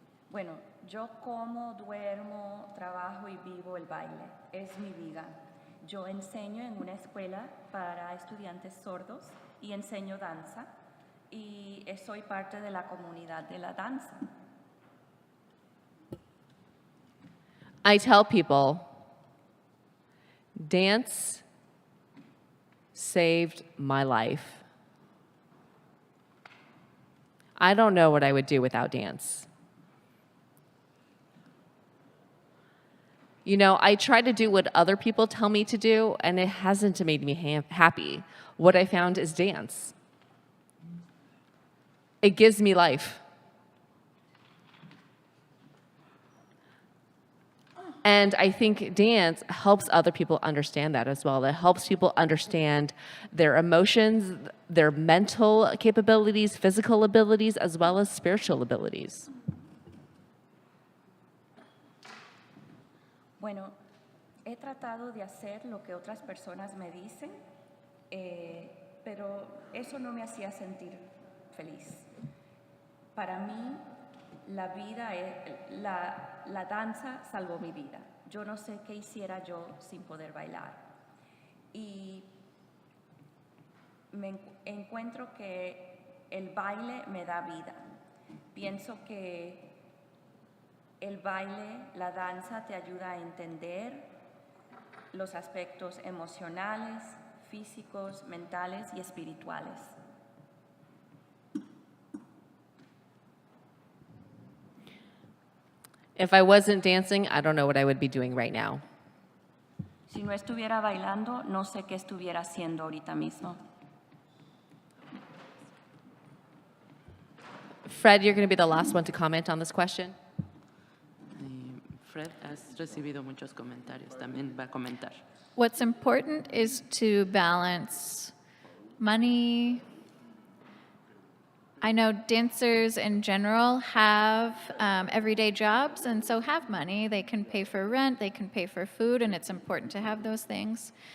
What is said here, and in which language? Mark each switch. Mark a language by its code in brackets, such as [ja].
[es] Bueno, yo como, duermo, trabajo y vivo el baile. Es mi vida. Yo enseño en una escuela para estudiantes sordos y enseño danza y soy parte de la comunidad de la danza. [en] I tell people, dance saved my life. I don't know what I would do without dance. I try to do what other people tell me to do, and it hasn't made me happy. What I found is dance. It gives me life. And I think dance helps other people understand that as well. It helps people understand their emotions, their mental capabilities, physical abilities, as well as spiritual abilities. [es] Bueno, he tratado de hacer lo que otras personas me dicen, pero eso no me hacía sentir feliz. Para mí, la danza salvó mi vida. Yo no sé qué hiciera yo sin poder bailar. Y encuentro que el baile me da vida. Pienso que el baile, la danza te ayuda a entender los aspectos emocionales, físicos, mentales y espirituales. [en] If I wasn't dancing, I don't know what I would be doing right now. [es] Si no estuviera bailando, no sé qué estuviera haciendo ahorita mismo. [en] Fred, you're going to be the last one to comment on this question. [es] Fred, has recibido muchos comentarios, también va a comentar. [en] What's important is to balance money. I know dancers in general have everyday jobs and so have money. They can pay for rent, they can pay for food, and it's important to have those things.